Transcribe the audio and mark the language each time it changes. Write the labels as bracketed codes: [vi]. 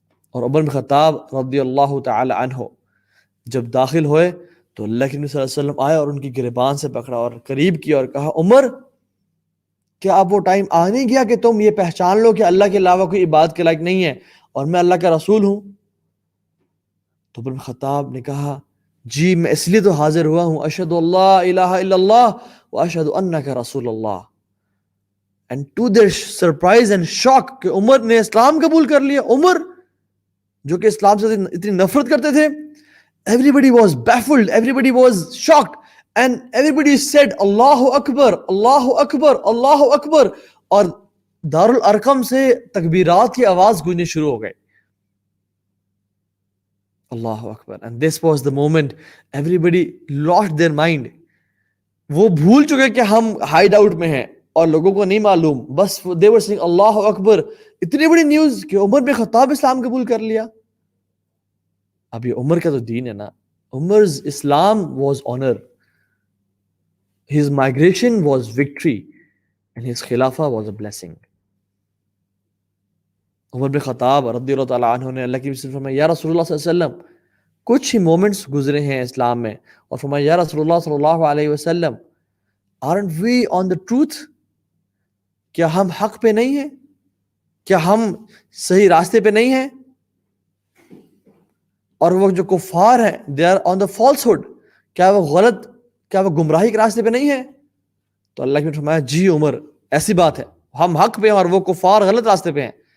[ur] اور عمر بن خطاب رضی اللہ تعالی عنہ جب داخل ہوئے تو اللہ کے نبی صلی اللہ علیہ وسلم آئے اور ان کی گریبان سے پکڑا اور قریب کیا اور کہا عمر کیا اب وہ ٹائم آ نہیں گیا کہ تم یہ پہچان لو کہ اللہ کے علاوہ کوئی عبادت کے لائق نہیں ہے اور میں اللہ کا رسول ہوں؟ تو عمر بن خطاب نے کہا جی میں اس لیے تو حاضر ہوا ہوں، [ar] اشہد اللہ الہ الا اللہ و اشہد انک رسول اللہ. [en] and to their surprise and shock [ur] کہ عمر نے اسلام قبول کر لیا. عمر جو کہ اسلام سے اتنی نفرت کرتے تھے. [en] Everybody was baffled, everybody was shocked and everybody said Allahu Akbar, Allahu Akbar, Allahu Akbar [ur] اور دارالارقم سے تکبیرات کی آواز گونجنے شروع ہو گئے. [ar] اللہ اکبر. [en] And this was the moment everybody lost their mind. [ur] وہ بھول چکے کہ ہم ہائیڈ آؤٹ میں ہیں اور لوگوں کو نہیں معلوم، بس [en] they were saying [ur] اللہ اکبر. اتنی بڑی نیوز کہ عمر بن خطاب اسلام قبول کر لیا. اب یہ عمر کا تو دین ہے نا. [en] Umar's Islam was honor, his migration was victory and his khilafah was a blessing. [ur] عمر بن خطاب رضی اللہ تعالیٰ عنہ نے اللہ کی وسیلہ فرمایا یا رسول اللہ صلی اللہ علیہ وسلم کچھ ہی مومنٹس گزرے ہیں اسلام میں، اور فرمایا یا رسول اللہ صلی اللہ علیہ وسلم [en] aren't we on the truth؟ [ur] کیا ہم حق پہ نہیں ہیں؟ کیا ہم صحیح راستے پہ نہیں ہیں؟ اور وہ جو کفار ہیں [en] they are on the falsehood، [ur] کیا وہ گمراہی کے راستے پہ نہیں ہیں؟ تو اللہ نے فرمایا جی عمر ایسی بات ہے، ہم حق پہ ہیں اور وہ کفار غلط راستے پہ ہیں.